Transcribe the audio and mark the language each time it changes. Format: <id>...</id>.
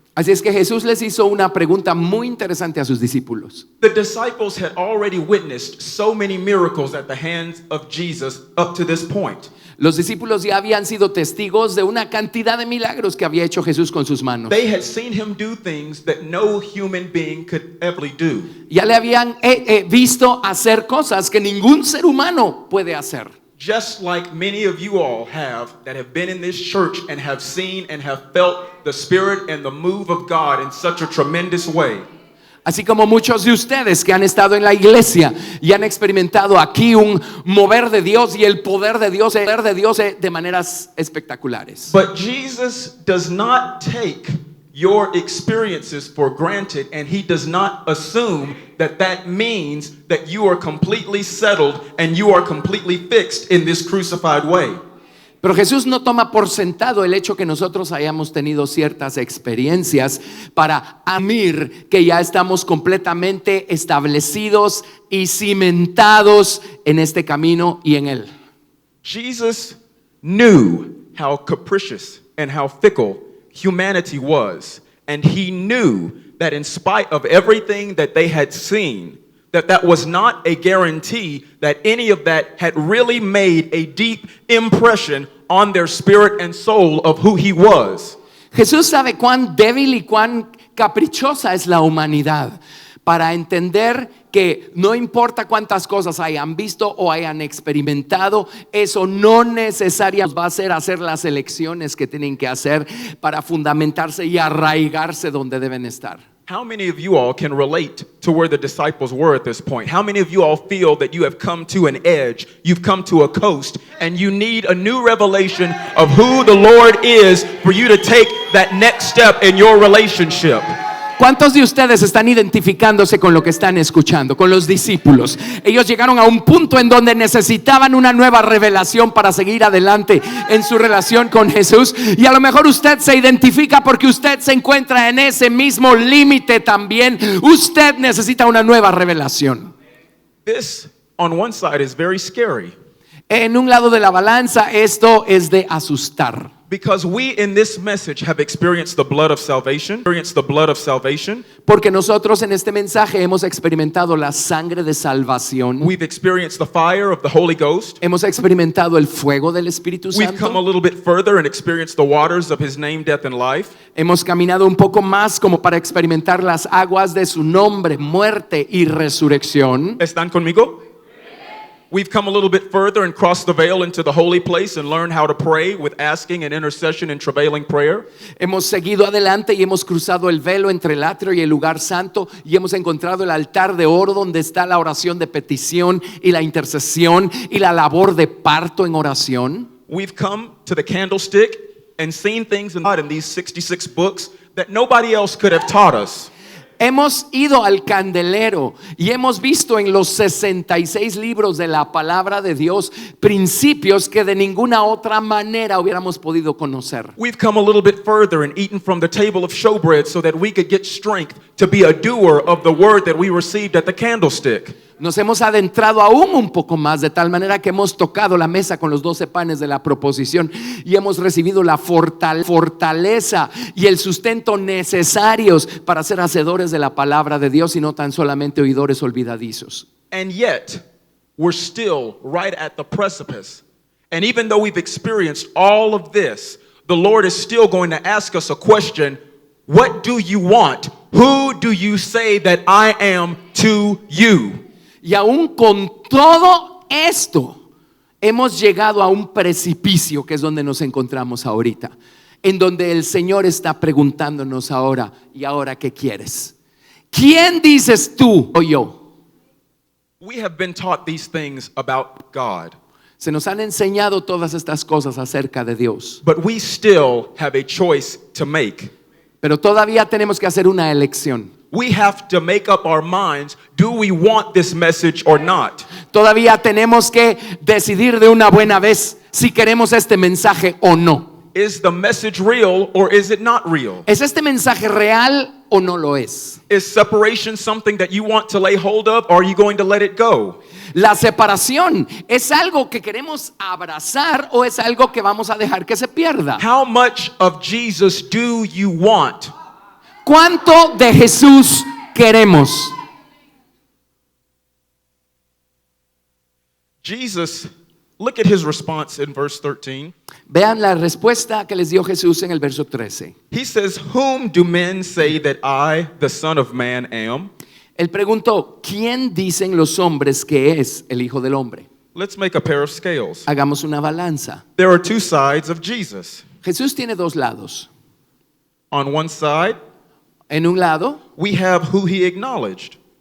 <es>Así es que Jesús les hizo una pregunta muy interesante a sus discípulos.</es> <en>The disciples had already witnessed so many miracles at the hands of Jesus up to this point.</en> <es>Los discípulos ya habían sido testigos de una cantidad de milagros que había hecho Jesús con sus manos.</es> <en>They had seen him do things that no human being could ever do.</en> <es>Ya le habían visto hacer cosas que ningún ser humano puede hacer.</es> <en>Just like many of you all have that have been in this church and have seen and have felt the spirit and the move of God in such a tremendous way.</en> <es>Así como muchos de ustedes que han estado en la iglesia y han experimentado aquí un mover de Dios y el poder de Dios de maneras espectaculares.</es> <en>But Jesus does not take your experiences for granted, and he does not assume that that means that you are completely settled and you are completely fixed in this crucified way.</en> <es>Pero Jesús no toma por sentado el hecho que nosotros hayamos tenido ciertas experiencias para asumir que ya estamos completamente establecidos y cimentados en este camino y en él.</es> <en>Jesus knew how capricious and how fickle humanity was, and he knew that in spite of everything that they had seen, that was not a guarantee that any of that had really made a deep impression on their spirit and soul of who he was.</en> <es>Jesús sabe cuán débil y cuán caprichosa es la humanidad para entender que no importa cuántas cosas hayan visto o hayan experimentado, eso no necesariamente va a hacer las elecciones que tienen que hacer para fundamentarse y arraigarse donde deben estar.</es> <en>How many of you all can relate to where the disciples were at this point? How many of you all feel that you have come to an edge, you've come to a coast, and you need a new revelation of who the Lord is for you to take that next step in your relationship?</en> <es>¿Cuántos de ustedes están identificándose con lo que están escuchando, con los discípulos? Ellos llegaron a un punto en donde necesitaban una nueva revelación para seguir adelante en su relación con Jesús. Y a lo mejor usted se identifica porque usted se encuentra en ese mismo límite también. Usted necesita una nueva revelación.</es> <en>This, on one side, is very scary.</en> <es>En un lado de la balanza, esto es de asustar.</es> <en>Because we in this message have experienced the blood of salvation,</en> <es>Porque nosotros en este mensaje hemos experimentado la sangre de salvación.</es> <en>We've experienced the fire of the Holy Ghost.</en> <es>Hemos experimentado el fuego del Espíritu</es> <en>We've come a</en> <es>Santo.</es> <en>little bit further and experienced the waters of his name, death, and life.</en> <es>Hemos caminado un poco más como para experimentar las aguas de su nombre, muerte y resurrección. ¿Están conmigo?</es> <en>We've come a little bit further and crossed the veil into the holy place and learned how to pray with asking and intercession and travailing prayer.</en> <es>Hemos seguido adelante y hemos cruzado el velo entre el atrio y el lugar santo y hemos encontrado el altar de oro donde está la oración de petición y la intercesión y la labor de parto en oración.</es> <en>We've come to the candlestick and seen things in these 66 books that nobody else could have taught us.</en> <es>Hemos ido al candelero y hemos visto en los 66 libros de la palabra de Dios principios que de ninguna otra manera hubiéramos podido conocer.</es> <en>We've come a little bit further and eaten from the table of showbread so that we could get strength to be a doer of the word that we received at the candlestick.</en> <es>Nos hemos adentrado aún un poco más, de tal manera que hemos tocado la mesa con los 12 panes de la proposición y hemos recibido la fortaleza y el sustento necesarios para ser hacedores de la palabra de Dios y no tan solamente oidores olvidadizos.</es> <en>And yet, we're still right at the precipice. And even though we've experienced all of this, the Lord is still going to ask us a question. What do you want? Who do you say that I am to you?</en> <es>Y aún con todo esto, hemos llegado a un precipicio que es donde nos encontramos ahorita, en donde el Señor está preguntándonos ahora, ¿y ahora qué quieres? ¿Quién dices tú o yo?</es> <en>We have been taught these things about God,</en> <es>Se nos han enseñado todas estas cosas acerca de Dios,</es> <en>but we still have a choice to make.</en> <es>pero todavía tenemos que hacer una elección.</es> <en>We have to make up our minds, do we want this message or not?</en> <es>Todavía tenemos que decidir de una buena vez si queremos este mensaje o no.</es> <en>Is the message real or is it not real?</en> <es>¿Es este mensaje real o no lo es?</es> <en>Is separation something that you want to lay hold of, or are you going to let it go?</en> <es>La separación, ¿es algo que queremos abrazar o es algo que vamos a dejar que se pierda?</es> <en>How much of Jesus do you want?</en> <es>¿Cuánto de Jesús queremos?</es> <en>Jesus, look at his response in verse 13.</en> <es>Vean la respuesta que les dio Jesús en el verso 13.</es> <en>He says, "Whom do men say that I, the Son of Man, am?"</en> <es>Él preguntó, ¿quién dicen los hombres que es el Hijo del Hombre?</es> <en>Let's make a pair of scales.</en> <es>Hagamos una balanza.</es> <en>There are two sides of Jesus.</en> <es>Jesús tiene dos lados.</es> <en>On one side,</en> <es>En un lado</es> <en>we have who he acknowledged.</en>